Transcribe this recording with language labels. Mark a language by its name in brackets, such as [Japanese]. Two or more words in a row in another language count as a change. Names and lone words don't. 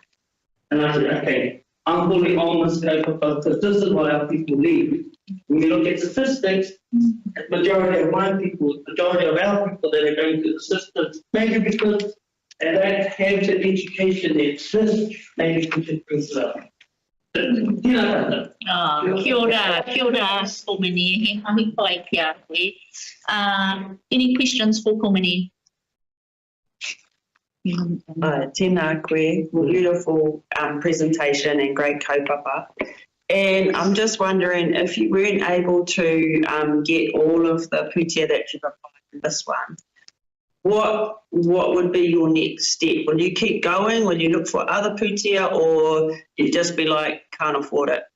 [English] And I said, okay, I'm fully on this scope because this is what our people need. When you look at statistics, the majority of my people, majority of our people that are going through the systems, maybe because they don't have the education that exists, maybe we should bring it up. [Māori] Kia ora komene, he mahi pai kia koe. [English] Any questions for komene? [Māori] Tēnā koe, [English] beautiful presentation and great kaupapa. And I'm just wondering if you weren't able to get all of the putia that you've applied in this one, what would be your next step? Will you keep going? Will you look for other putia, or you just be like, can't afford it?